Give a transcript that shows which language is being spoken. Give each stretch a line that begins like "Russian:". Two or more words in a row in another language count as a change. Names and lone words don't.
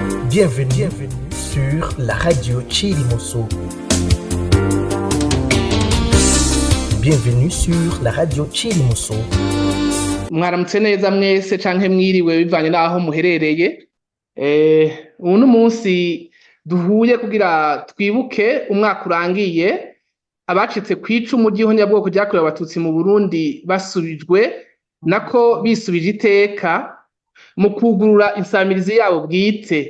French: Bienvenue sur la radio Chirimoso. Bienvenue sur la radio Chirimoso.
Rundi: Mwaramutse neza mwese canke mwiriwe bivanye naho muherereye. Uno munsi duhuye kugira twibuke umwaka urangiye abacitse kwicumu ry'ihonyabwoko ryakorewe abatutsi mu Burundi basubijwe nako bisubije iteka mu kugurura insamirizi yabo bwite.